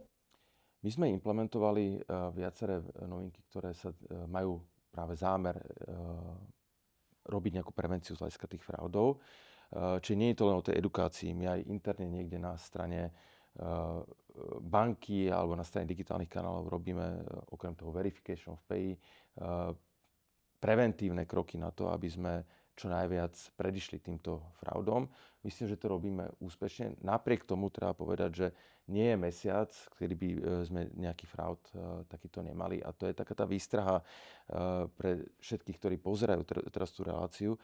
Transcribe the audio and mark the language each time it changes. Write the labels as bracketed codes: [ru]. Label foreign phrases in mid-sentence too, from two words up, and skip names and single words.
[sl] My sme implementovali viaceré novinky, ktoré sa majú práve zámer robiť nejakú prevenciu z hľadiska tých fraudov. Čiže nie je to len o tej edukácii. My aj interne niekde na strane banky alebo na strane digitálnych kanálov robíme okrem toho [en] verification of pay [sl] preventívne kroky na to, aby sme čo najviac predišli týmto fraudom. Myslím, že to robíme úspešne. Napriek tomu treba povedať, že nie je mesiac, kedy by sme nejaký fraud takýto nemali. A to je taká tá výstraha pre všetkých, ktorí pozerajú teraz tú reláciu.